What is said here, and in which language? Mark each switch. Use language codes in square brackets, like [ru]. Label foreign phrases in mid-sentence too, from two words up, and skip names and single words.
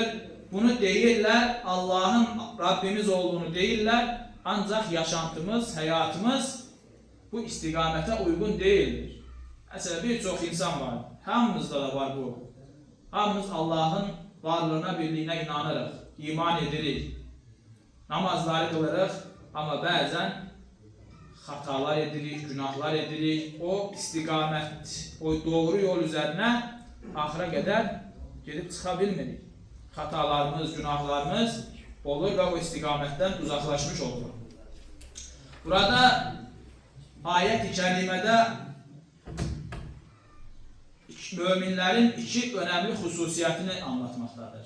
[tr] Bunu değiller, Allah'ın Rabbimiz olduğunu değiller, ancak yaşantımız, hayatımız bu istikamete uygun değildir. Mesela birçok insan var, hamımızda da var bu. Hamımız Allah'ın varlığına, birliğine inanırız, iman ederiz. Namazları kılarız [az] Amma bəzən hatalar edirik, günahlar edirik. O istiqamət, o doğru yol üzərinə axıra qədər gedib çıxa bilmirik. Hatalarımız, günahlarımız olur və o istiqamətdən uzaqlaşmış olur. Burada ayət-i kərimədə möminlərin iki önemli xüsusiyyətini anlatmaqdadır.